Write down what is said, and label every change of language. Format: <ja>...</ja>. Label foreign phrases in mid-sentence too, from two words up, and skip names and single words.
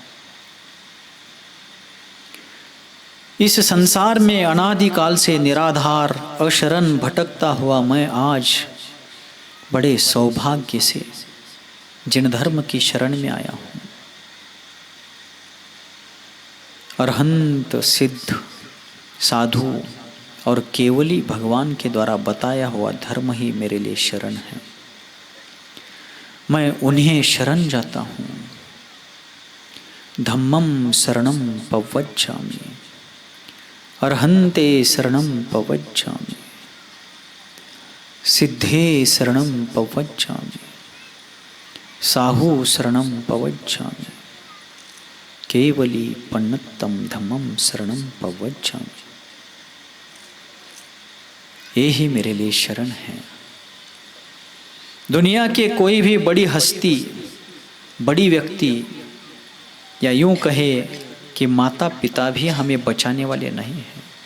<hi>इस संसार में अनादिकाल से निराधार, अशरण भटकता हुआ मैं आज बड़े सौभाग्य से जिन धर्म की शरण में आया हूँ। अरहंत, सिद्ध, साधु, और केवली भगवान के द्वारा बताया हुआ धर्म ही मेरे लिए शरण है। मैं उन्हें शरण जाता हूँ।</hi> <pra>धम्मं शरणं पव्वज्जामि, अर्हन्ते शरणं पव्वज्जामि, सिद्धे शरणं पव्वज्जामि, साहू शरणं पव्वज्जामि, केवली पन्नत्तम धम्मं शरणं पव्वज्जामि।</pra> <hi>ये ही मेरे लिए शरण है। दुनिया के कोई भी बड़ी हस्ती, बड़ी व्यक्ति, या यूं कहे कि माता पिता भी हमें बचाने वाले नहीं हैं।</hi>